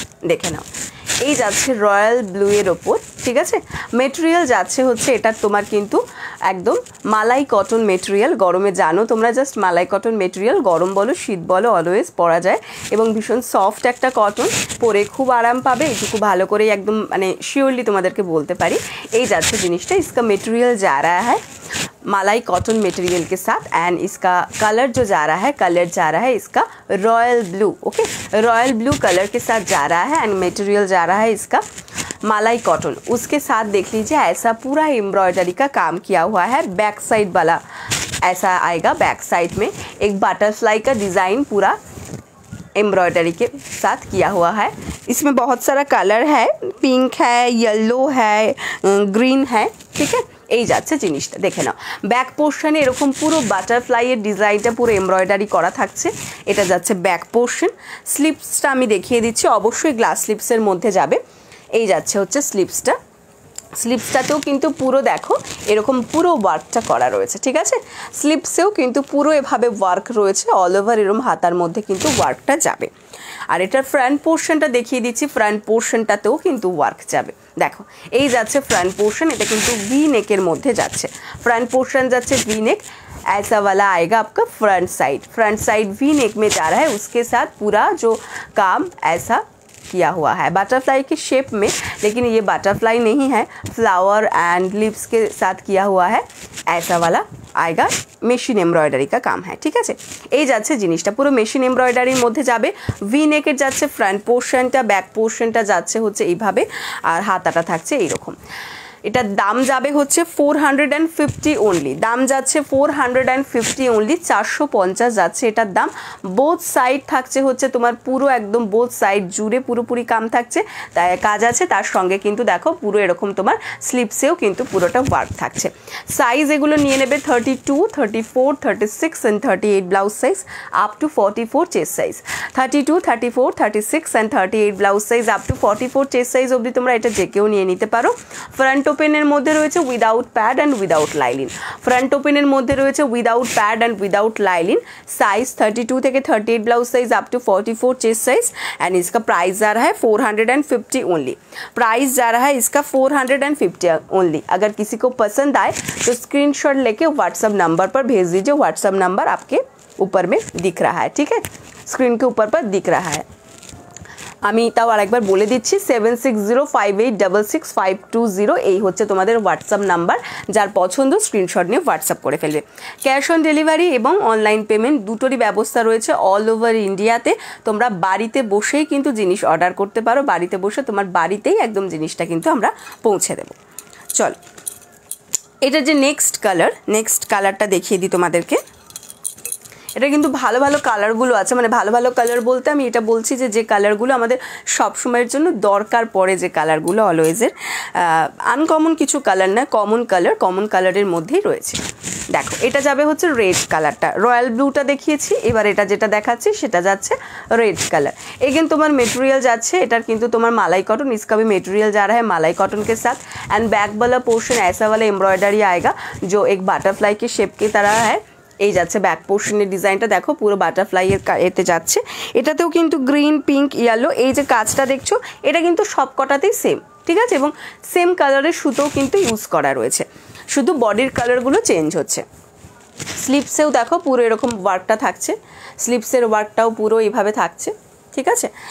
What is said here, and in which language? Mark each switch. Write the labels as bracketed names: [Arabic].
[Bangla] দেখে নাও, এই যাচ্ছে রয়্যাল ব্লু এর ওপর। ঠিক আছে, মেটেরিয়াল যাচ্ছে হচ্ছে এটা তোমার কিন্তু একদম মালাই কটন মেটেরিয়াল। গরমে জানো তোমরা, জাস্ট মালাই কটন মেটেরিয়াল, গরম বলো শীত বলো অলওয়েজ পরা যায়। এবং ভীষণ সফট একটা কটন, পরে খুব আরাম পাবে। এটুকু ভালো করে একদম মানে শিওরলি তোমাদেরকে বলতে পারি। এই যাচ্ছে জিনিসটা, [Hindi] इसका मटेरियल जा रहा है मलाई कॉटन मटेरियल के साथ। एंड इसका कलर जो जा रहा है, कलर जा रहा है इसका royal blue. Okay, royal blue colour के साथ जा रहा है। एंड मटेरियल जा रहा है इसका मलाई कॉटन। उसके साथ देख लीजिए ऐसा पूरा एम्ब्रॉयडरी का काम किया हुआ है। बैक साइड वाला ऐसा आएगा, बैक साइड में एक बटरफ्लाई का डिज़ाइन पूरा एम्ब्रॉयडरी के साथ किया हुआ है। इसमें बहुत सारा कलर है, पिंक है, येलो है, ग्रीन है। ठीक है, [Bangla] এই যাচ্ছে জিনিসটা দেখে নাও। ব্যাক পোর্শনে এরকম পুরো বাটারফ্লাইয়ের ডিজাইনটা পুরো এমব্রয়ডারি করা থাকছে। এটা যাচ্ছে ব্যাক পোর্শন। স্লিপসটা আমি দেখিয়ে দিচ্ছি, অবশ্যই গ্লাস স্লিপসের মধ্যে যাবে। এই যাচ্ছে হচ্ছে স্লিপসটা। স্লিপসটাতেও কিন্তু পুরো দেখো এরকম পুরো ওয়ার্কটা করা রয়েছে। ঠিক আছে, স্লিপসেও কিন্তু পুরো এভাবে ওয়ার্ক রয়েছে, অল ওভার এরকম হাতার মধ্যে কিন্তু ওয়ার্কটা যাবে। আর এটার ফ্রন্ট পোর্শনটা দেখিয়ে দিচ্ছি, ফ্রন্ট পোর্শনটাতেও কিন্তু ওয়ার্ক যাবে। দেখো এই যাচ্ছে ফ্রন্ট পোর্শন, এটা কিন্তু ভি নেকের মধ্যে যাচ্ছে। ফ্রন্ট পোর্শন যাচ্ছে ভি [Hindi] नेक, ऐसा वाला आएगा आपका फ्रंट साइड वी नेक में जा रहा है। उसके साथ पूरा जो काम ऐसा किया हुआ है बटरफ्लाई के शेप में, लेकिन ये बटरफ्लाई नहीं है, फ्लावर एंड लिप्स के साथ किया हुआ है। ऐसा वाला आएगा, মেশিন এমব্রয়ডারি का काम है। [Bangla] ঠিক আছে, এই যাচ্ছে জিনিসটা পুরো মেশিন এমব্রয়ডারির মধ্যে যাবে। ভি নেকের যাচ্ছে ফ্রন্ট পোর্শনটা, ব্যাক পোর্শনটা যাচ্ছে হচ্ছে এইভাবে, আর হাতাটা থাকছে এইরকম। এটার দাম যাবে হচ্ছে 450 অনলি। দাম যাচ্ছে 450 অনলি, 450 যাচ্ছে এটার দাম। বোথ সাইড থাকছে হচ্ছে তোমার পুরো একদম বোথ সাইড জুড়ে পুরোপুরি কাম থাকছে, তাই কাজ আছে। তার সঙ্গে কিন্তু দেখো পুরো এরকম তোমার স্লিপসেও কিন্তু পুরোটা ওয়ার্ক থাকছে। সাইজ এগুলো নিয়ে নেবে 32, 34, 36 and 38 blouse size up to 44 chest size. 32, 34, 36 and 38 blouse size up to 44 chest size অবধি তোমরা এটা যে কেউ নিয়ে নিতে পারো। ফ্রন্ট ওপেনের মধ্যে রয়েছে without pad and without lining. Front ওপেনের মধ্যে রয়েছে without pad and without lining. [Hindi] Size 32 থেকে 38 blouse size up to 44 chest size. And इसका प्राइस जा रहा है 450 ओनली। प्राइस जा रहा है इसका 450 ओनली। अगर किसी को पसंद आए तो स्क्रीनशॉट लेके व्हाट्सएप नंबर पर भेज दीजिए। व्हाट्सएप नंबर आपके ऊपर में दिख रहा है। ठीक है, स्क्रीन के ऊपर पर दिख रहा है। [Bangla] আমি তাও আরেকবার বলে দিচ্ছি 7605866520 এই হচ্ছে তোমাদের হোয়াটসঅ্যাপ নাম্বার। যার পছন্দ স্ক্রিনশট নিয়ে হোয়াটসঅ্যাপ করে ফেলবে। ক্যাশ অন ডেলিভারি এবং অনলাইন পেমেন্ট দুটোরই ব্যবস্থা রয়েছে অল ওভার ইন্ডিয়াতে। তোমরা বাড়িতে বসেই কিন্তু জিনিস অর্ডার করতে পারো, বাড়িতে বসে তোমার বাড়িতেই একদম জিনিসটা কিন্তু আমরা পৌঁছে দেবো। চলো এটা যে নেক্সট কালারটা দেখিয়ে দিই তোমাদেরকে। এটা কিন্তু ভালো ভালো কালারগুলো আছে, মানে ভালো ভালো কালার বলতে আমি এটা বলছি যে কালারগুলো আমাদের সব সময়ের জন্য দরকার পড়ে, যে কালারগুলো অলওয়েজের আনকমন কিছু কালার না, কমন কালারের মধ্যেই রয়েছে। দেখো এটা যাবে হচ্ছে রেড কালারটা, রয়্যাল ব্লুটা দেখিয়েছি, এবার এটা যেটা দেখাচ্ছি সেটা যাচ্ছে রেड कलर। एगेन तुम्हार मटेरियल जाच्छे एटार किन्तु तुम्हार मलाई कॉटन, [Hindi] इसका भी मटेरियल जा रहा है मलाई कॉटन के साथ। एंड बैक वाला पोर्शन ऐसा वाला एम्ब्रॉयडरी आएगा जो एक बटरफ्लाई के शेप की तरह है। [Bangla] এই যাচ্ছে ব্যাক পোর্শনের ডিজাইনটা দেখো পুরো বাটারফ্লাইয়ের এতে যাচ্ছে। এটাতেও কিন্তু গ্রিন পিঙ্ক ইয়েলো এই যে কাজটা দেখছো এটা কিন্তু সব কটাতেই সেম, ঠিক আছে, এবং সেম কালারের সুতোও কিন্তু ইউজ করা রয়েছে, শুধু বডির কালারগুলো চেঞ্জ হচ্ছে। স্লিপসেও দেখো পুরো এরকম ওয়ার্কটা থাকছে, স্লিপসের ওয়ার্কটাও পুরো এইভাবে থাকছে, ঠিক আছে।